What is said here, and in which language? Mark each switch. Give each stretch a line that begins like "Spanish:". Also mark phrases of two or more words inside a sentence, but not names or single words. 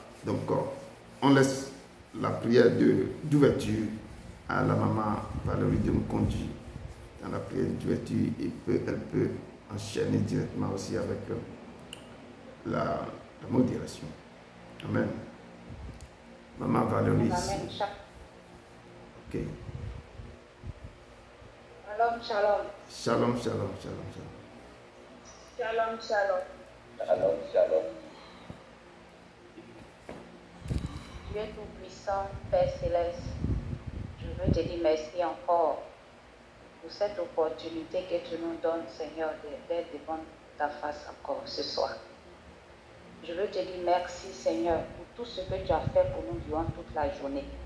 French: Donc, on laisse la prière d'ouverture à la maman Valérie de nous conduire dans la prière d'ouverture. Et elle peut enchaîner directement aussi avec la modération. Amen. Maman Valérie. Amen. Ok.
Hebrew: שלום, שלום. שלום, שלום, שלום, שלום. שלום, שלום. שלום, שלום.
French: Dieu Tout-Puissant, Père Céleste, je veux te dire merci encore pour cette opportunité que tu nous donnes, Seigneur, d'être devant ta face encore ce soir. Je veux te dire merci, Seigneur, pour tout ce que tu as fait pour nous durant toute la journée.